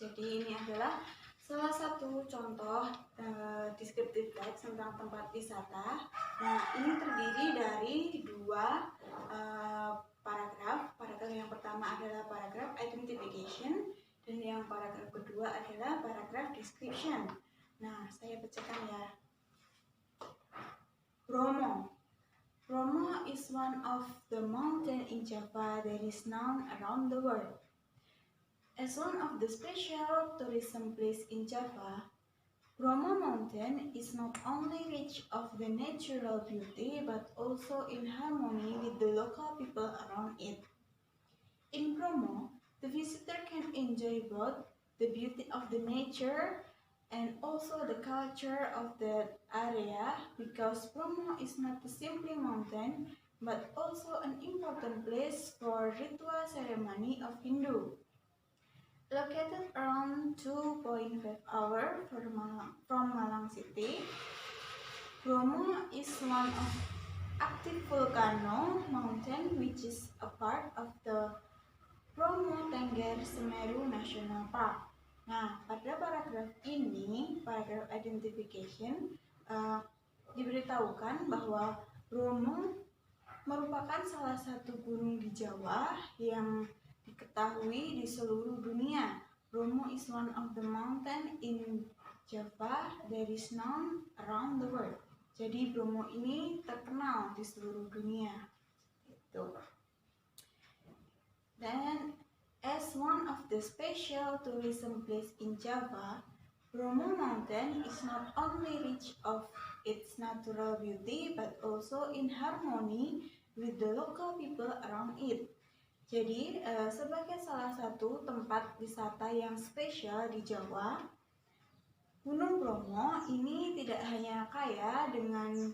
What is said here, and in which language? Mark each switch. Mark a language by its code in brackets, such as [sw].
[id] Jadi ini adalah salah satu contoh descriptive text tentang tempat wisata. Nah, ini terdiri dari dua paragraf. Paragraf yang pertama adalah paragraf identification dan yang paragraf kedua adalah paragraf description. Nah, saya bacakan ya. Bromo. [en] Bromo is one of the mountains in Java that is known around the world. As one of the special tourism places in Java, Bromo Mountain is not only rich of the natural beauty but also in harmony with the local people around it. In Bromo, the visitor can enjoy both the beauty of the nature and also the culture of that area, because Bromo is not simply mountain but also an important place for ritual ceremony of Hindu. Located around 2.5 hours from Malang City, Bromo is one of active volcano mountain which is a part of the Bromo Tengger Semeru National Park. [id] Nah, pada paragraf ini, paragraf identification, diberitahukan bahwa Bromo merupakan salah satu gunung di Jawa yang diketahui di seluruh dunia. [en] Bromo is one of the mountain in Java that is known around the world. [id] Jadi Bromo ini terkenal di seluruh dunia. Itu. Dan [en] as one of the special tourism place in Java, Bromo Mountain is not only rich of its natural beauty but also in harmony with the local people around it. [id] Jadi, sebagai salah satu tempat wisata yang spesial di Jawa, Gunung Bromo ini tidak hanya kaya dengan